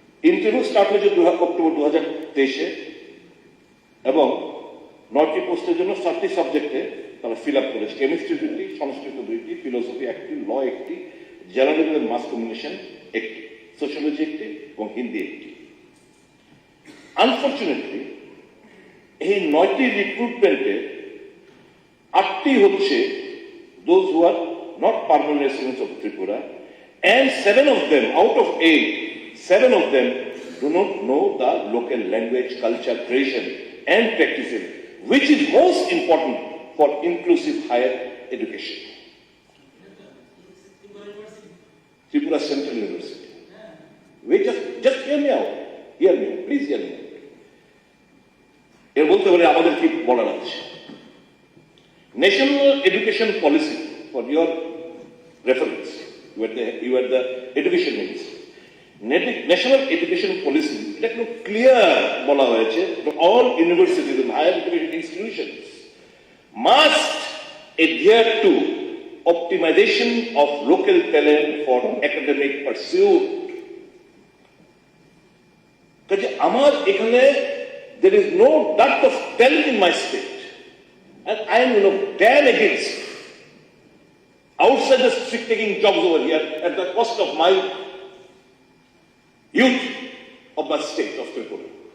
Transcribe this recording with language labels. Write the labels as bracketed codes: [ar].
[bn] Interview start হয়েছে October 2023 এবং 9টি পোস্টের জন্য 7টি সাবজেক্টে তারা ফিল আপ করেছে। কেমিস্ট্রি 2টি, সংস্কৃত 2টি, ফিলোসফি 1টি, ল 1টি, জার্নালিজম এন্ড মাস কমিউনিকেশন 1টি, সোশিয়োলজি 1টি এবং হিন্দি 1টি। [en] unfortunately [bn] এই 9টি রিক্রুটমেন্টে 8টি হচ্ছে [en] those who are not permanent residents of Tripura, and 7 of them out of 8, 7 of them do not know the local language, culture, tradition and practices, which is most important for inclusive higher education. Tripura Central University. Wait, just hear me out. Hear me, please hear me out. [bn] এর বলতে পারে আমাদের কি বলার আছে। [en] National education policy, for your reference, you are the education minister. National education policy [bn] এটা একটু clear বলা হয়েছে, [en] All universities and higher education institutions must adhere to optimization of local talent for academic pursuit. [bn] কাজে আমার এখানে [en] there is no dearth of talent in my state, and I am damn against outsiders taking jobs over here at the cost of my youth of my state of Tripura.